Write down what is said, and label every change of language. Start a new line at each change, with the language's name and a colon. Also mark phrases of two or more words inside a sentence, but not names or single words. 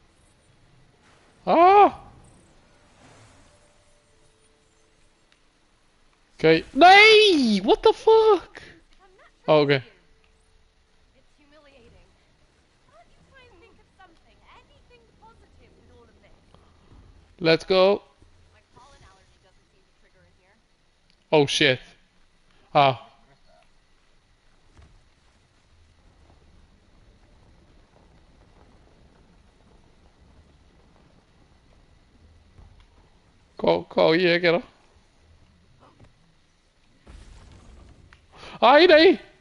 English: Ah! Okay. Nei! What the fuck? Oh, okay. It's humiliating. Can't you try and think of something, anything positive with all of this? Let's go. My pollen allergy doesn't seem to trigger in here. Oh shit.
Icelandic: Ah. Hvað á ég að gera? Æ, nei!